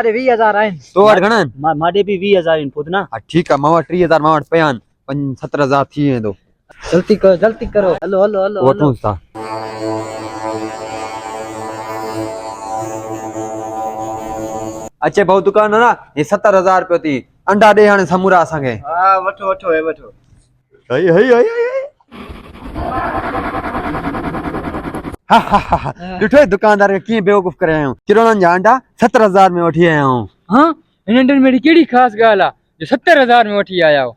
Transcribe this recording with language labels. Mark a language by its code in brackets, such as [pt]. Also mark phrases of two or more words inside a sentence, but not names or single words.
[sd] मारे 20000 आहिनि। तो वटि घणा आहिनि? माॾे बि 20000 आहिनि पुत न। हा ठीकु आहे मां वटि 30000 मां वटि पिया आहिनि। 70000 थी वेंदो। जल्दी करो हलो वठूं था। अचे भाऊ दुकान ना ये 70000 रुपए थी। अंडा दे हाणे समूरा असांखे। हा वठो हे वठो। ॾिठो दुकानदार खे कीअं बेवकूफ़ करे आहियूं। किरोड़नि जा अंडा 70000 में वठी आया आहियूं। हाँ इन अंडनि में कहिड़ी ख़ासि ॻाल्हि आहे जो 70000 में वठी आया हो?